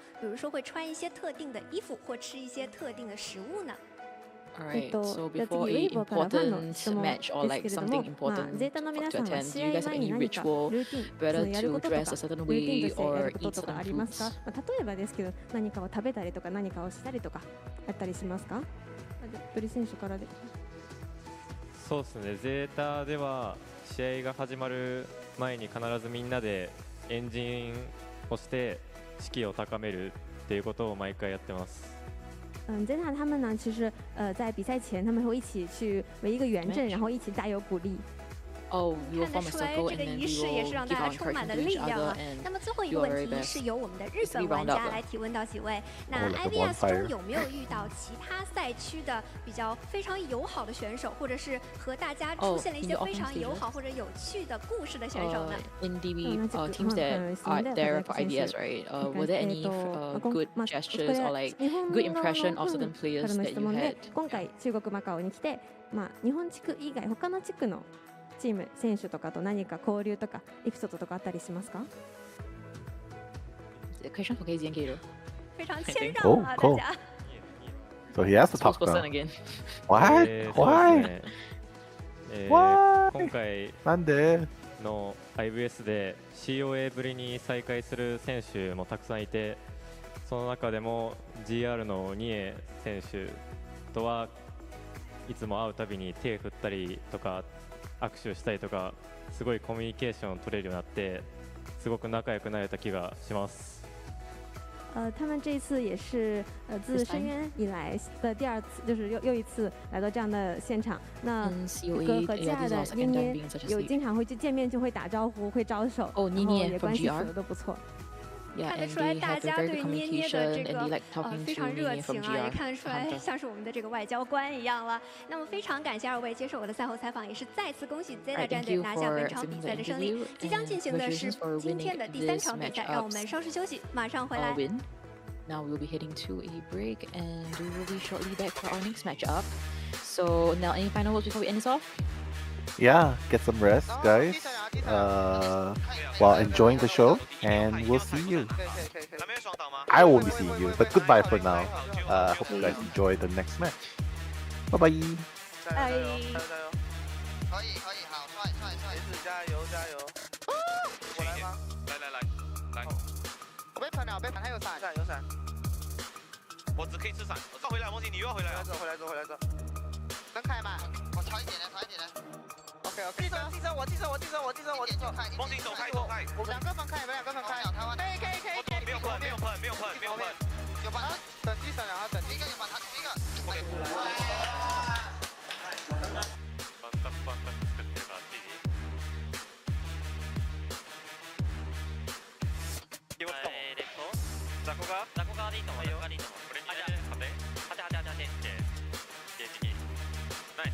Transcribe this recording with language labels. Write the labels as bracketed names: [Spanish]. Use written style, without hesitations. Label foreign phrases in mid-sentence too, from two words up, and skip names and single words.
[Chinese] 比如说会穿一些特定的衣服，或吃一些特定的食物呢 [English] ？Alright, so before an important match or like something important to attend, do you guys have any ritual, whether to dress a certain way or eat certain foods? [Japanese] 例えばですけど、何かを食べたりとか何かをしたりとかあったりしますか？ドリ選手からで。そうですね。ゼータでは試合が始まる前に必ずみんなでエンジンをして士気を高めるっていうことを毎回やってます。 [Chinese] Zeta 他们呢，其实在比赛前他们会一起去围一个圆阵，然后一起加油鼓励。看得出来，这个仪式也是让大家充满了力量啊。那么最后一个问题是由我们的日本玩家来提问到几位。那 IVS 中有没有遇到其他赛区的比较非常友好的选手，或者是和大家出现了一些非常友好或者有趣的故事的选手呢 [English] ？In DB teams that are there for IVS, right? Were there any good gestures or like good impression of certain players that you had? [Japanese] 今回中国マカオに来て、日本地区以外他の地区のチーム選手とかと何か交流とかエピソードとかあったりしますか？ [English] Question for KZ and Kato. [Chinese] 非常谦让啊，大家。 [English] So he has to talk now. Again. What? Why? Why? [Japanese] 今回なんでの IVS で COA ぶりに再開する選手もたくさんいて、その中でも GR のニエ選手とはいつも会うたびに手振ったりとか握手したりとかすごいコミュニケーション取れるようになってすごく仲良くなれた気がします。 [Chinese] 他们这一次也是自深渊以来的第2次，就是又一次来到这样的现场。那一个和吉尔的捏捏有经常会去见面就会打招呼，会招手，然后也关系处的都不错。看得出来，大家对捏捏的这个非常热情啊，也看得出来像是我们的这个外交官一样了。那么非常感谢2位接受我的赛后采访，也是再次恭喜 Zeta 战队拿下本场比赛的胜利。即将进行的是今天的第3场比赛，让我们稍事休息，马上回来。 [English] Now we'll be heading to a break, and we will be shortly back for our next matchup. So now, any final words before we end this off? Yeah, get some rest, guys. While enjoying the show, and we'll see you. I won't be seeing you, but goodbye for now. Hope you guys enjoy the next match. Bye bye. [Chinese] 可以，好，帅，加油！我来吗？来。我被喷了，还有伞。我只可以吃伞，我再回来，梦琪，你又要回来了。回来这。能开吗？我差一点呢。OK。地上，我地上。梦琪走开。我们2个分开。可以。没有喷。有把它等地上，然后等第一个，有把它第一个。OK。 [Japanese] 雑魚側でいいと思う。俺に壁ってゲージにない。